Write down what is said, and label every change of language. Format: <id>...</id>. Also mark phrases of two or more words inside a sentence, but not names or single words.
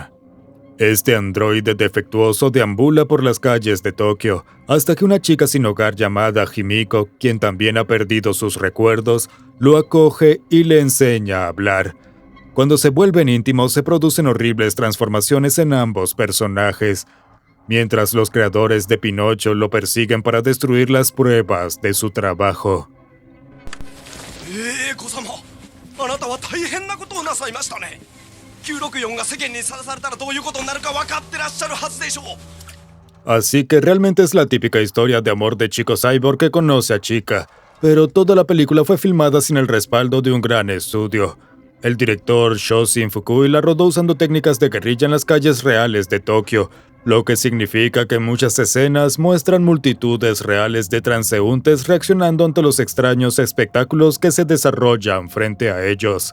<es>Este androide defectuoso deambula por las calles de Tokio, hasta que una chica sin hogar llamada Himiko, quien también ha perdido sus recuerdos, lo acoge y le enseña a hablar. Cuando se vuelven íntimos, se producen horribles transformaciones en ambos personajes, mientras los creadores de Pinocho lo persiguen para destruir las pruebas de su trabajo.</es> <ja>子様、あなたは大変なことをなさいましたね。964が世間にさらされたらどういうことになるか分かってらっしゃるはずでしょう。</ja> <es>Así que realmente es la típica historia de amor de chico cyborg que conoce a chica, pero toda la película fue filmada sin el respaldo de un gran estudio. El director Shoshin Fukui la rodó usando técnicas de guerrilla en las calles reales de Tokio, lo que significa que muchas escenas muestran multitudes reales de transeúntes reaccionando ante los extraños espectáculos que se desarrollan frente a ellos.</es>